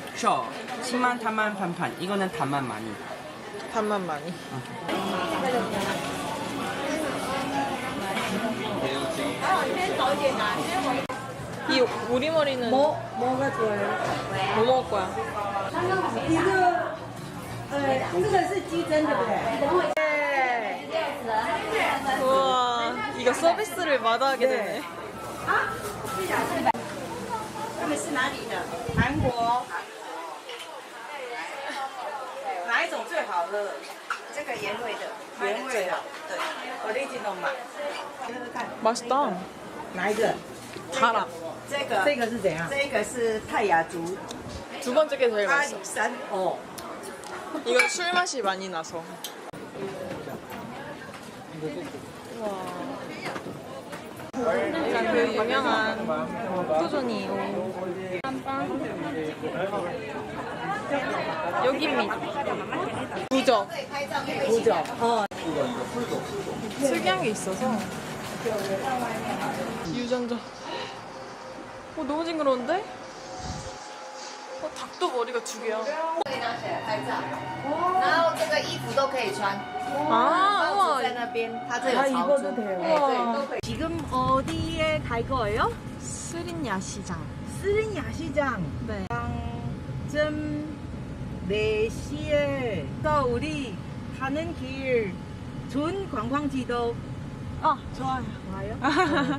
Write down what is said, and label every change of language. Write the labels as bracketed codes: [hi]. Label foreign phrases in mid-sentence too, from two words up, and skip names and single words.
[ko] 셔. 신맛, 단맛, 반판. 이거는 단맛 많이. 단맛 많이. 이 오리머리는 뭐가 좋아요? 뭐 먹을 거야? [zh] 这个是鸡胗对不对？ [ko] 우와, 이거 서비스를 마다하게 되네. [zh] 他们是哪里的？韩国。哪一种最好喝？这个原味的。原味的。对，original 嘛。喝喝看， [ko] 맛있다. [zh] 哪一个？ [ko] 달아. [zh] 这个是怎样？这个是泰雅族 [ko] 두 번째 게 제일 [zh] 阿 [ko] 맛있어. [zh] 里山哦， [ko] 이건 술 맛이 많이 나서. 와. 약간 그 유명한 토존이요. 여기입니다. 부적. 특이한 게 있어서. 유전자. 너무 징그러운데? 닭도 머리가 2개야. [zh] 然后这个衣服都可以穿， [ko] 아, [zh] 帽 [ko] 우와. [zh] 子在那边，它这有潮珠，对对都可以。 [ko] 지금 어디에 갈 거예요? 스린 야시장. 스린 야시장. 네. 좀 4시에 또 우리 가는 길 좋은 관광지도 좋아요. 좋아요.